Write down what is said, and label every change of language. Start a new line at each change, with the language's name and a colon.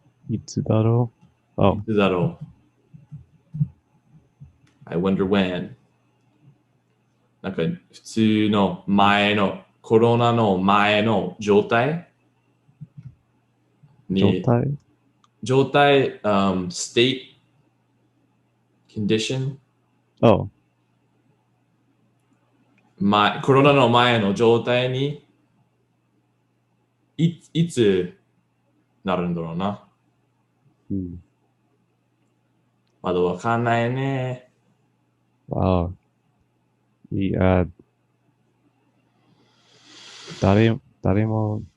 Japanese: いつだろう。う。いつだろう。
English: I wonder when。
Japanese: なんか普通の前のコロナの前の状態に状態状態、
English: state condition
Japanese: お、コロナの前の状態にいつなるんだろうな。うん。まだわかんないね。ああ、いや、誰も、